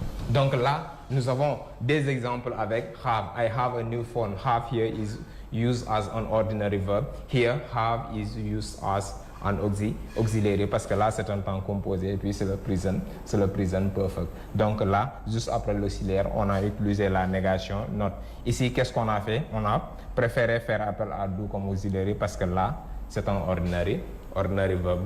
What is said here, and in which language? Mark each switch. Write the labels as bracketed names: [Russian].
[French] Donc là, nous avons des exemples avec have. [English] I have a new phone. Have here is used as an ordinary verb. Here, have is used as an auxiliary [French] parce que là, c'est un temps composé et puis c'est le present perfect. Donc là, juste après l'auxiliaire, on a utilisé la négation, not. Ici, qu'est-ce qu'on a fait? On a préféré faire appel à do comme auxiliary parce que là, c'est un ordinary verb.